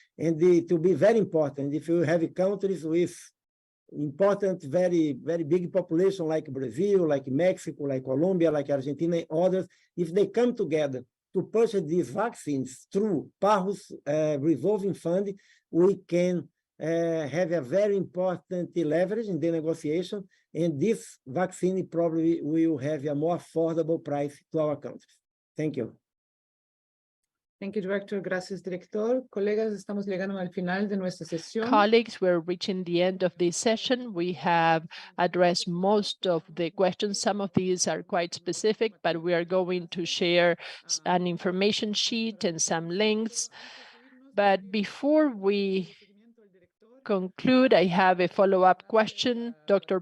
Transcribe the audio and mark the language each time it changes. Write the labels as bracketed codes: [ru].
[en] And it will be very important if you have countries with important, very, very big population like Brazil, like Mexico, like Colombia, like Argentina, and others, if they come together to purchase these vaccines through PAHO's revolving fund, we can have a very important leverage in the negotiation, and this vaccine probably will have a more affordable price to our countries. Thank you. Thank you, Director. [es] Gracias, Director. Colegas, estamos llegando al final de nuestra sesión. [en] Colleagues, we're reaching the end of this session. We have addressed most of the questions. Some of these are quite specific, but we are going to share an information sheet and some links. But before we conclude, I have a follow-up question. Dr.